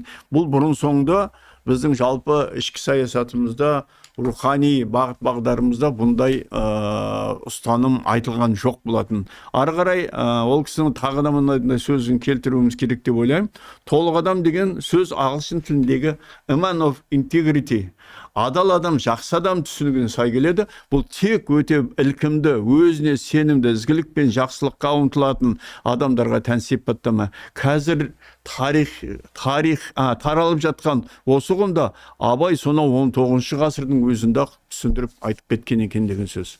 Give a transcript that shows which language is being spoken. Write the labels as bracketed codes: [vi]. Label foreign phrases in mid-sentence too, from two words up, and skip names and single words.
[kk] Бұл бұрын соңды біздің жалпы ішкі саясатымызда, рухани бағыт-бағдарымызда бұндай ұстаным айтылған жоқ болатын. Ары қарай ол кісінің тағы да мынандай сөзін келтіруіміз керек деп ойлаймын. Толық адам деген сөз ағылшын тіліндегі [en] a man of integrity, [kk] адал адам, жақсы адам түсінігіне сай келеді. Бұл тек өте ілкімді, өзіне сенімді, ізгілік пен жақсылыққа ұмтылатын адамдарға тән сипаттама. Қазір таралып жатқан осы ұғымда Абай сонау 19 ғасырдың өзінде түсіндіріп айтып кеткен екен деген сөз.